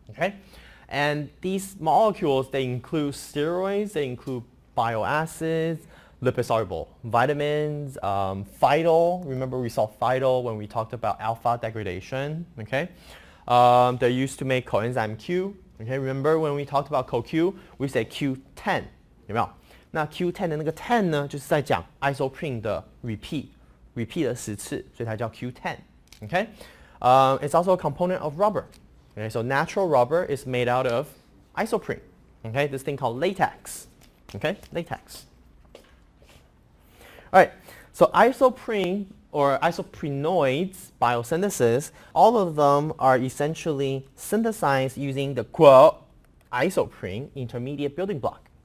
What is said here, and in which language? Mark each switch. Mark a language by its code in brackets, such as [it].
[en] Okay, and these molecules, they include steroids, they include bile acids, lipid-soluble vitamins, phytol. Remember we saw phytol when we talked about alpha degradation. Okay, they're used to make coenzyme Q. Okay, remember when we talked about CoQ, we said Q10， [zh] 有没有？那 Q10 的那个 10呢，就是在讲 isoprene 的 repeat 了10次，所以它叫 Q10. [en] Okay, it's also a component of rubber. Okay, so natural rubber is made out of isoprene. Okay, this thing called latex. Okay, latex. All right, so isoprene or isoprenoids biosynthesis, all of them are essentially synthesized using the quote isoprene intermediate building block.